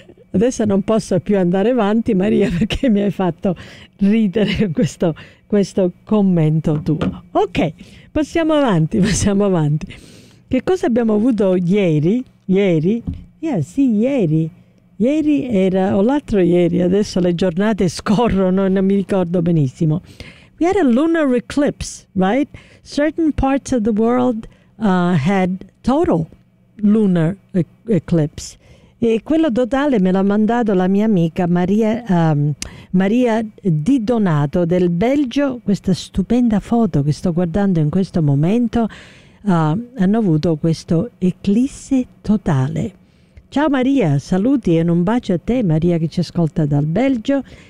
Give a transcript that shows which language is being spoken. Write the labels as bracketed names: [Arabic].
[Italian] Adesso non posso più andare avanti, Maria, perché mi hai fatto ridere questo commento tuo. Ok, passiamo avanti. Che cosa abbiamo avuto ieri? Ieri. Ieri era, o l'altro ieri, adesso le giornate scorrono e non mi ricordo benissimo. [English] We had a lunar eclipse, right? Certain parts of the world had total lunar eclipse. [Italian] E quello totale me l'ha mandato la mia amica Maria Di Donato del Belgio. Questa stupenda foto che sto guardando in questo momento, hanno avuto questo eclisse totale. Ciao Maria, saluti e un bacio a te, Maria, che ci ascolta dal Belgio.